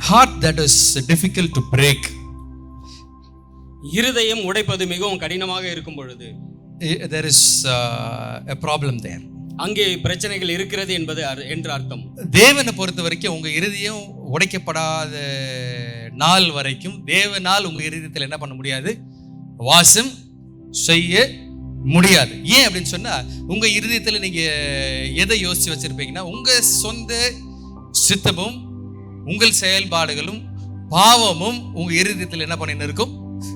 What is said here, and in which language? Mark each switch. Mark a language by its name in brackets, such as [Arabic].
[English] Heart that is difficult to break. [Tamil] இருதயம் உடைப்பது மிகவும் கடினமாக இருக்கும் பொழுது [English] there is a problem there. [Tamil] அங்கே பிரச்சனைகள் இருக்கிறது என்பது என்று அர்த்தம். தேவனை பொறுத்த வரைக்கும் உங்க இருதயம் உடைக்கப்படாத நாள் வரைக்கும் தேவனால் உங்க இருதயத்தில் என்ன பண்ண முடியாது? வாசம் செய்ய முடியாது. ஏன் அப்படின்னு சொன்னா, உங்க இருதயத்தில் நீங்க எதை யோசிச்சு வச்சிருப்பீங்கன்னா, உங்க சொந்த சித்தமும் உங்கள் செயல்பாடுகளும் பாவமும் உங்க இருதயத்தில் என்ன பண்ணின்னு இருக்கும்?